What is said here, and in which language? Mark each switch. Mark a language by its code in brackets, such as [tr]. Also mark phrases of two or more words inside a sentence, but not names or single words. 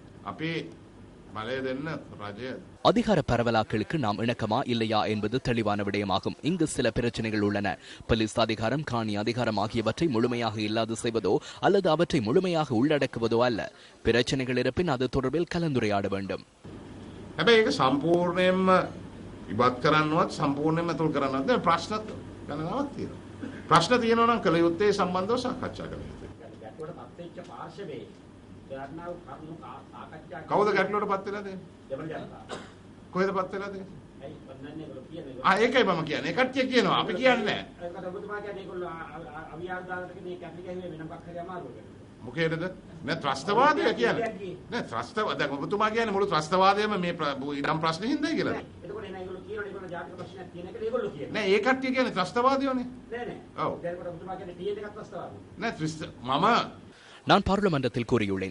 [ta] அதிகார பரவலாக்களுக்கு நாம் இணக்கமா இல்லையா என்பது தெளிவான விடயமாகும். இங்கு சில பிரச்சனைகள் உள்ளன. போலீஸ் அதிகாரம், காணி அதிகாரம் ஆகியவற்றை முழுமையாக இல்லாது செய்வதோ அல்லது அவற்றை முழுமையாக உள்ளடக்குவதோ அல்ல. பிரச்சனைகள் இருப்பின் அது தொடர்பில் கலந்துரையாட வேண்டும். [si] කවුද ගැටලුවට පත් වෙලාද? කොහෙද පත් වෙලාද? ඒකයි මම කියන්නේ. ඒ කට්ටිය කියනවා. අපි කියන්නේ නැහැ. ඒකට ඔබතුමා කියන්නේ ඒගොල්ලෝ අවියාල් දානකට මේ කැප්ලි ගහුවේ වෙන මොකක් හරි අමාරුවකට. මොකේද? නෑ ත්‍රස්තවාදය කියන්නේ. නෑ ත්‍රස්තවාද දැන් ඔබතුමා කියන්නේ මුළු ත්‍රස්තවාදයම මේ ඉඩම් ප්‍රශ්නේ හින්දායි කියලාද? එතකොට එන ඒගොල්ලෝ කියනවා ඒගොල්ලෝ ජාතික ප්‍රශ්නයක් තියෙන එක ඒගොල්ලෝ කියනවා. නෑ ඒ කට්ටිය කියන්නේ ත්‍රස්තවාදයෝනේ. නෑ නෑ. ඔව්. දැන් ඔබතුමා කියන්නේ TN එකක් ත්‍රස්තවාදය. නෑ මම [ta] நான் பாராளுமன்றத்தில் கூறியுள்ளேன்.